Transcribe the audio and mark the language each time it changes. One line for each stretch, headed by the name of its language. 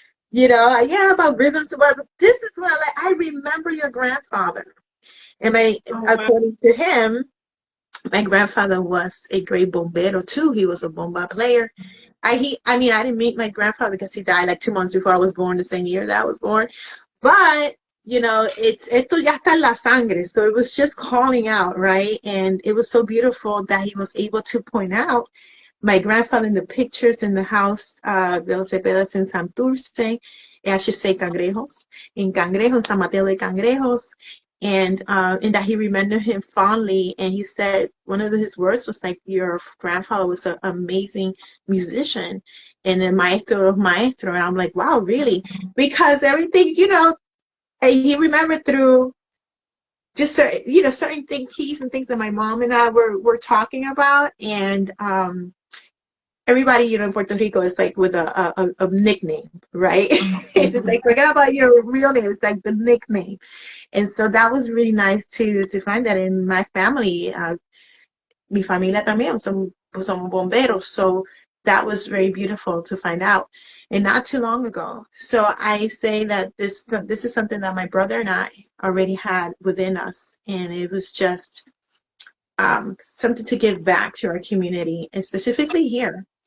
English: Yeah, about rhythms, but this is what I like. I remember your grandfather." And according to him, my grandfather was a great bombero too. He was a bomba player. I mean, I didn't meet my grandfather because he died like 2 months before I was born, the same year that I was born.
Spanish: But esto ya está en la sangre.
English: So it was just calling out, right? And it was so beautiful that he was able to point out my grandfather in the pictures in the house de los Cepedas in Santurce. I should say Cangrejos, in Cangrejos, San Mateo de Cangrejos. And that he remembered him fondly, and he said one of his words was like, "Your grandfather was an amazing musician and a maestro of maestro." And I'm like, wow, really? Because everything, he remembered through just certain keys and things that my mom and I were talking about. And everybody, in Puerto Rico is like with a nickname, right? It's just like, forget about your real name. It's like the nickname. And so that was really nice to find that in my family.
Spanish: Mi familia también somos bomberos.
English: So that was very beautiful to find out, and not too long ago. So I say that this is something that my brother and I already had within us, and it was just something to give back to our community, and specifically here.